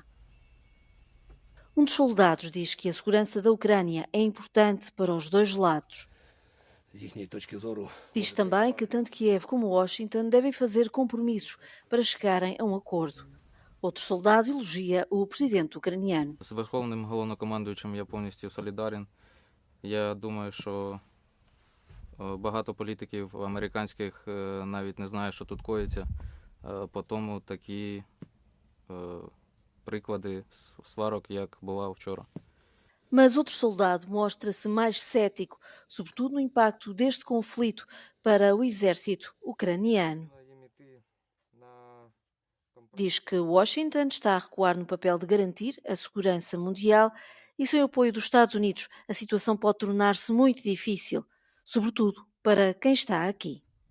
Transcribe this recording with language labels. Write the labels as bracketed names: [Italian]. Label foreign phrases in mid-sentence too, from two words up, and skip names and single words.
[Portuguese] Um dos soldados diz que a segurança da Ucrânia é importante para os dois lados. Diz também que tanto Kiev como Washington devem fazer compromissos para chegarem a um acordo. Outro soldado elogia o presidente ucraniano. [Ukrainian] З Верховним Головнокомандуючим я повністю солідарен. Я думаю, що багато політиків американських навіть не знає, що тут коїться. По тому такі приклади сварок, як була вчора. [Portuguese] Mas outro soldado mostra-se mais cético, sobretudo no impacto deste conflito para o exército ucraniano. Diz que Washington está a recuar no papel de garantir a segurança mundial e sem o apoio dos Estados Unidos a situação pode tornar-se muito difícil, sobretudo para quem está aqui.